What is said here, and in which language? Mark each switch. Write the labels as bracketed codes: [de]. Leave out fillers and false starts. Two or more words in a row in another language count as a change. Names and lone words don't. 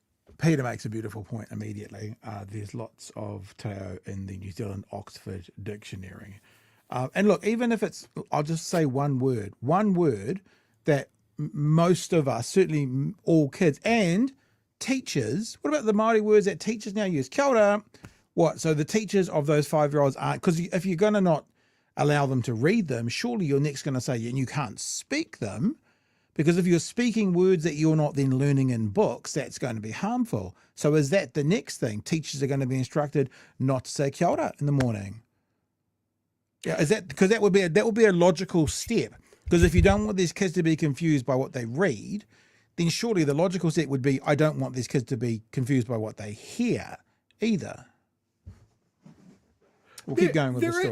[en] Peter makes a beautiful point immediately. There's lots of Te Reo in the New Zealand Oxford Dictionary. And look, even if it's, I'll just say one word that most of us, certainly all kids and teachers, what about the Māori words that teachers now use? [mi] Kia ora. [en] What? So the teachers of those 5-year-olds aren't, because if you're going to not allow them to read them, surely you're next going to say, and you can't speak them, because if you're speaking words that you're not then learning in books, that's going to be harmful. So is that the next thing? Teachers are going to be instructed not to say [mi] kia ora [en] in the morning. Yeah, is that because that would be a logical step? Because if you don't want these kids to be confused by what they read, then surely the logical step would be, I don't want these kids to be confused by what they hear either. We'll keep going with the story.